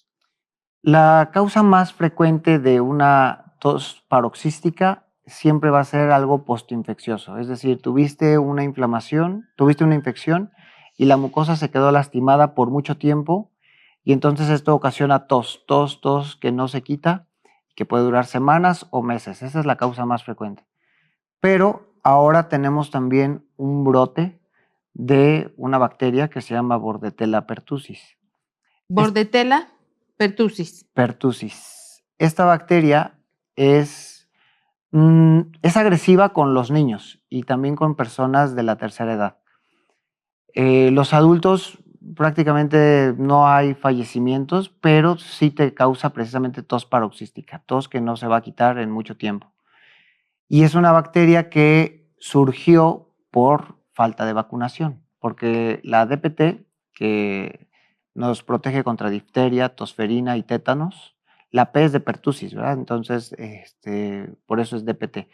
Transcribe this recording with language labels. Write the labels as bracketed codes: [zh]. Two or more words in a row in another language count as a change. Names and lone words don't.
[es] La causa más frecuente de una tos paroxística siempre va a ser algo postinfeccioso, es decir, tuviste una infección y la mucosa se quedó lastimada por mucho tiempo y entonces esto ocasiona tos que no se quita, que puede durar semanas o meses. Esa es la causa más frecuente. Pero ahora tenemos también un brote de una bacteria que se llama Bordetella pertussis. Bordetella pertussis. Esta bacteria es agresiva con los niños y también con personas de la tercera edad. Los adultos prácticamente no hay fallecimientos, pero sí te causa precisamente tos paroxística, tos que no se va a quitar en mucho tiempo. Y es una bacteria que surgió por falta de vacunación, porque la DPT, que nos protege contra difteria, tosferina y tétanos, la P es de pertussis, ¿verdad? Entonces, por eso es DPT.